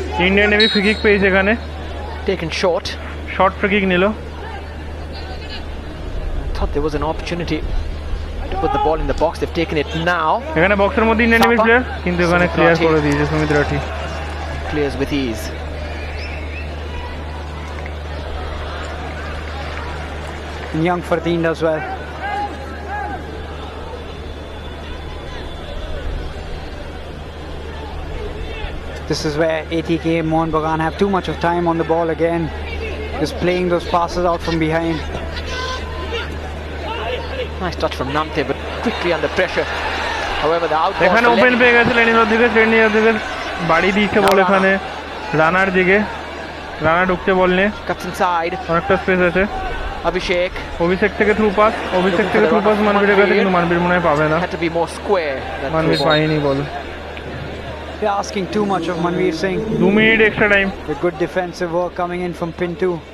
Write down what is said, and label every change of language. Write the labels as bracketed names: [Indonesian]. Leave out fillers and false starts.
[Bangla] Indian navy free kick পেয়েছে এখানে [English] Taken short. [Bangla] Short free kick নিল [English] Thought there was an opportunity to put the ball in the box. They've taken it now. [Bangla] এখানে বক্সের মধ্যে Indian নেভির [English] Thapa. [Bangla] Player কিন্তু এখানে clear করে দিয়েছে Sumit Rathi [English] Clears with ease. And young Fardeen does well. This is where ATK Mohunbagan have too much of time on the ball again, just playing those passes out from behind. Nice touch from Namte, but quickly under pressure. However, the outpost. [Bangla] এখানে open পেয়ে গেছে লেনির দিকে ট্রেনির দিকে বাড়ি দিয়েছে বল এখানে রানার দিকে, রানা ঢুকছে বল নিয়ে, [English] Cuts inside. [Bangla] অনেকটা স্পেস আছে। [English] Abhishek [Bangla] অভিষেক থেকে থ্রু পাস, অভিষেক থেকে থ্রু পাস মানবীরের কাছে, কিন্তু মানবীর মনে হয় পাবে না, [English] had to be more square. that [Bangla] মানবীর [English] through ball. [Bangla] পায়নি বল। [English] They're asking too much of Manveer Singh. [Bangla] 2 minute extra time, [English] With good defensive work coming in from Pintu.